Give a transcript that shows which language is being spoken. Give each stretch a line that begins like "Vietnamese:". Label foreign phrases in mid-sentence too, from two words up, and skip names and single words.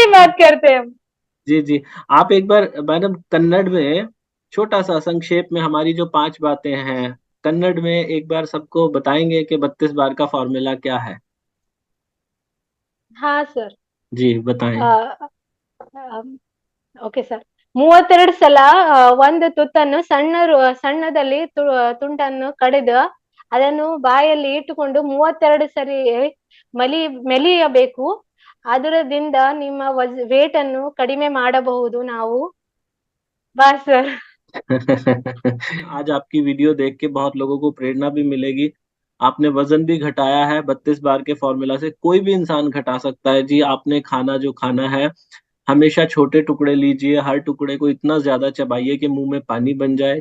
Hindi: गया। बात करते हैं हम। जी जी। आप एक बार मैडम कन्नड़ में छोटा सा संक्षेप में हमारी जो 5 बातें हैं, कन्नड़ में एक बार सबको बताएंगे कि 32 बार का फॉर्मूला क्या है? हाँ सर। जी बताएं।
Kannada: ಓಕೆ ಸರ್. 32 ಸಲ ಒಂದು ತುತ್ತನ್ನು ಸಣ್ಣದಲ್ಲಿ ತುಂಡನ್ನು ಕಡಿದು ಅದನ್ನು ಬಾಯಲ್ಲಿ ಇಟ್ಟುಕೊಂಡು 32 ಸರಿ ಮಲಿ ಮೆಲಿಯಬೇಕು. ಅದರದಿಂದ ನಿಮ್ಮ ವೇಟ್ ಅನ್ನು ಕಡಿಮೆ ಮಾಡಬಹುದು ನಾವು.
Hindi: बस सर. आज आपकी वीडियो देख के बहुत लोगों को प्रेरणा भी मिलेगी। आपने वजन भी घटाया है 32 बार के फॉर्मूला से, कोई भी इंसान घटा सकता है जी। आपने खाना जो खाना है, हमेशा छोटे टुकड़े लीजिए, हर टुकड़े को इतना ज्यादा चबाइए कि मुंह में पानी बन जाए।